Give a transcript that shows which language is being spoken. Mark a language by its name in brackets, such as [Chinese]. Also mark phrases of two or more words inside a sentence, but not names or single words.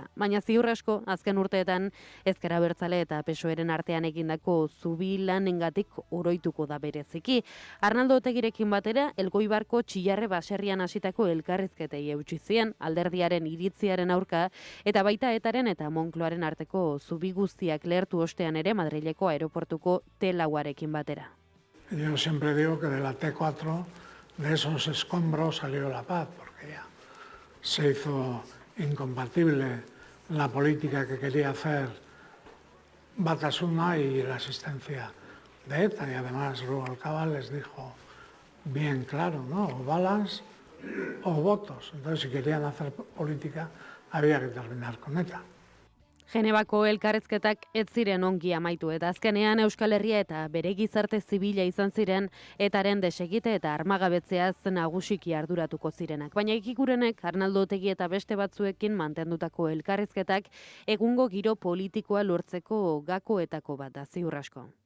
[Basque] Baina ziur asko azken urteetan Ezker Abertzale eta PSOEren artean egindako zubi lanengatik oroituko da bereziki. Arnaldo Otegirekin batera Elgoibarko Txillarre baserrian hasitako elkarrizketei eutsi zien alderdiaren iritziaren aurka eta baita etaren eta Moncloaren arteko zubi guztiak lehertu ostean ere Madrileko aeroportuko T4arekin batera. [Spanish] Yo siempre digo que de la T4, de esos escombros salió la paz, porque ya se hizo incompatible la política que quería hacer Batasuna y la asistencia de ETA. Y además Rubalcaba les dijo bien claro, ¿no? O balas o votos. Entonces, si querían hacer política, había que terminar con ETA. [Basque] Genebako elkarrizketak ez ziren ongi amaitu eta azkenean Euskal Herria eta bere gizarte zibila izan ziren etaren desegite eta armagabetzeaz nagusiki arduratuko zirenak. Baina Ikikurenek Arnaldo Otegi eta beste batzuekin mantendutako elkarrizketak egungo giro politikoa lortzeko gakoetako bat da ziur asko.